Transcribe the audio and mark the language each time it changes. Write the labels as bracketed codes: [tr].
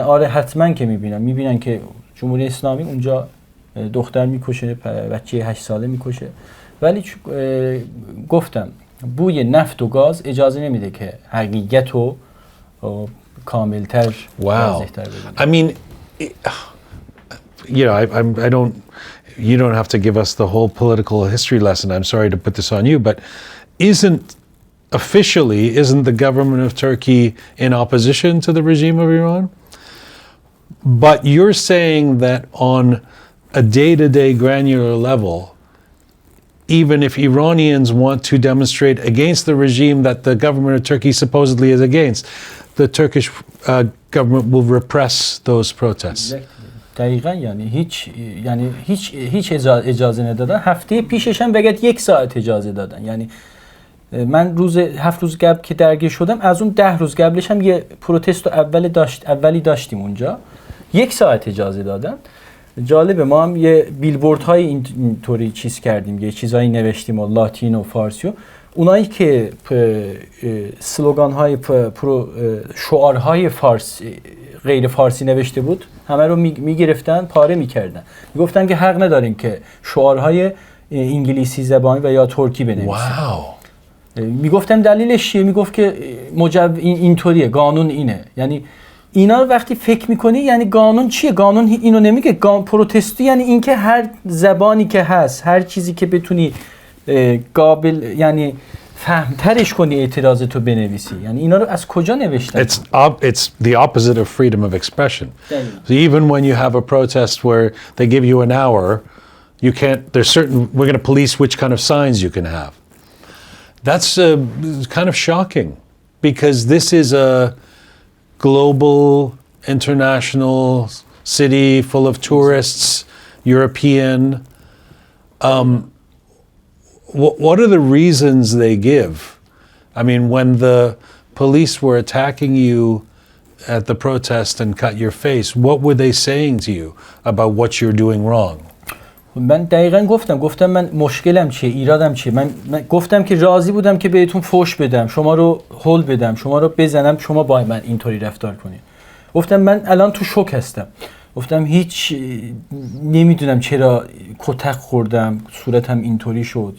[fa] آره حتما که میبینن که جمهوری اسلامی اونجا دختر میکشه، بچه 8 ساله میکشه، ولی گفتم بوی نفت و گاز اجازه نمیده که حقیقت رو کاملتر واضح‌تر ببینیم. [en] I mean, you know, you don't have to give us the whole political history lesson. I'm sorry to put this on you, but isn't the government of Turkey in opposition to the regime of Iran? But you're saying that on a day-to-day granular level, even if Iranians want to demonstrate against the regime that the government of Turkey supposedly is against, the Turkish government will repress those protests. [fa] دقیقاً یعنی هیچ اجازه ندادن. هفته پیشش هم بگید 1 ساعت اجازه دادن. یعنی من 7 روز قبل که درگیر شدم، از اون 10 روز قبلش هم یه پروتست اولی داشتیم اونجا، 1 ساعت اجازه دادن. جالبه ما هم یه بیلبورد های اینطوری چیز کردیم، یه چیزایی نوشتیم و لاتین و فارسی و اونایی که سلوگان های شعارهای غیر فارسی نوشته بود همه رو میگرفتن، پاره میکردن، میگفتن که حق ندارین که شعارهای انگلیسی زبانی و یا ترکی بنویسین. میگفتم دلیلش چیه؟ میگفت که اینطوریه، قانون اینه. یعنی اینا رو وقتی فکر میکنی یعنی قانون چیه؟ قانون اینو نمیگه. پروتستی یعنی اینکه هر زبانی که هست، هر چیزی که بتونی قابل یعنی فهمترش کنی اعتراضتو بنویسی. یعنی اینا رو از کجا نوشتن؟ [en] It's the opposite of freedom of expression. So even when you have a protest where they give you an hour, you can't, we're going to police which kind of signs you can have. That's kind of shocking because this is a global, international city full of tourists, European. What are the reasons they give? I mean, when the police were attacking you at the protest and cut your face, what were they saying to you about what you're doing wrong? [fa] من دقیقاً گفتم من مشکلم چیه، ایرادم چیه. من گفتم که راضی بودم که بهتون فوش بدم، شما رو هول بدم، شما رو بزنم، شما با من اینطوری رفتار کنید. گفتم من الان تو شوک هستم. گفتم هیچ نمیدونم چرا کتک خوردم، صورتم اینطوری شد.